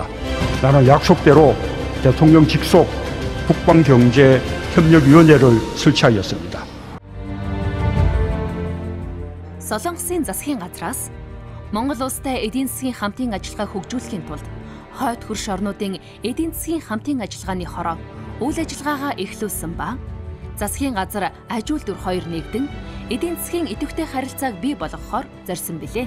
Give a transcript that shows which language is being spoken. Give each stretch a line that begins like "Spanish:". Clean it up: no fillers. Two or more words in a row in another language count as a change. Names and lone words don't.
Korean: 나는 약속대로 대통령 직속 북방 경제 협력위원회를 설치하였습니다.
Mongolian: Солонгосын засгийн газраас Монгол улстай эдийн засгийн хамтын ажиллагааг хөгжүүлэхийн тулд хойд хөрш орнуудын эдийн засгийн хамтын ажиллагааны хороо үйл ажиллагаагаа эхлүүлсэн ба засгийн газар аж үйлдвэр хоёр нэгдэн эдийн засгийн идэвхтэй харилцааг бий болгохоор зорьсон билээ.